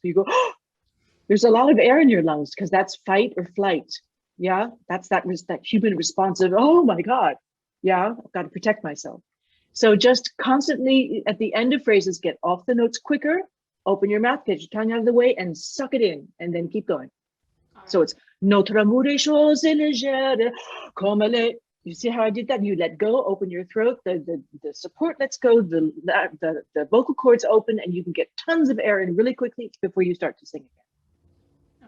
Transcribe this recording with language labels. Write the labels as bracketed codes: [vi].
[en] You go, there's a lot of air in your lungs because that's fight or flight. Yeah, that's that human response of, oh my God. Yeah, I've got to protect myself. So just constantly at the end of phrases, get off the notes quicker, open your mouth, get your tongue out of the way and suck it in and then keep going. Right. [fr] So it's notre amour est chose légère, comme les. [en] You see how I did that? You let go, open your throat, the support lets go, the vocal cords open, and you can get tons of air in really quickly before you start to sing again.